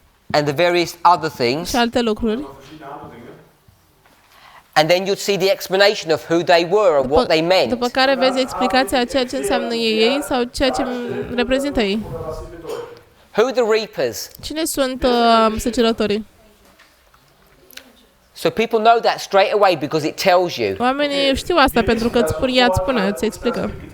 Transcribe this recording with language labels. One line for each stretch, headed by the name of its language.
English: and the various other things,
Romanian: și alte lucruri.
English: and then you'd see the explanation of who they were or what they meant.
Romanian: După care vezi explicația a ceea ce înseamnă ei sau ceea ce reprezintă ei.
English: Who are the reapers?
Romanian: Cine sunt săcerătorii?
English: So people know that straight away because it tells you.
Romanian: Oamenii știu asta pentru că ea îți spune, îți explică.